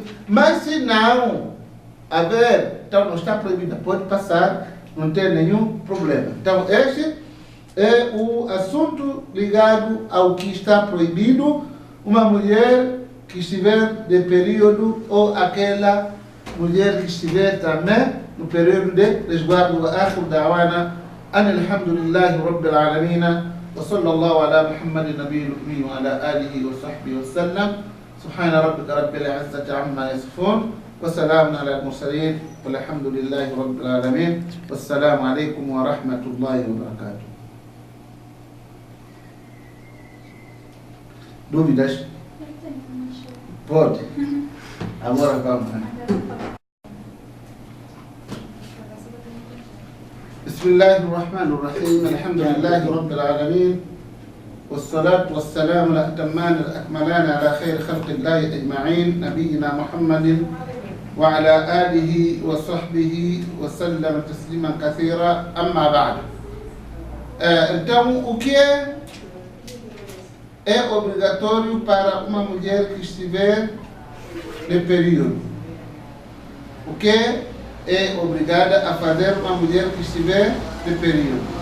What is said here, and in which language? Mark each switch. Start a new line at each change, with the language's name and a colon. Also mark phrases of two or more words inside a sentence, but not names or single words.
Portuguese: Mas se não haver, então não está proibida, pode passar, não tem nenhum problema. Então este é o assunto ligado ao que está proibido. Uma mulher que estiver de período ou aquela mulher que estiver também no período de resguardo.
Arabic: آخر دعوانا الحمد لله رب العالمين وصلى الله على محمد النبي الأمي وعلى آله وصحبه وسلم. سبحان ربك رب العزة عما يصفون وسلام على المرسلين والحمد لله رب العالمين. والسلام عليكم ورحمة الله وبركاته.
Portuguese: Dúvidas? Pode. Agora vamos.
Arabic: بسم الله الرحمن الرحيم الحمد لله رب العالمين والصلاة والسلام الأتمان الأكملان على خير خلق الله أجمعين نبينا محمد وعلى آله وصحبه وسلم تسليما كثيرا. أما بعد,
Portuguese: então o que é obrigatório para uma mulher que estiver no período? O que é obrigada a fazer uma mulher que estiver no período?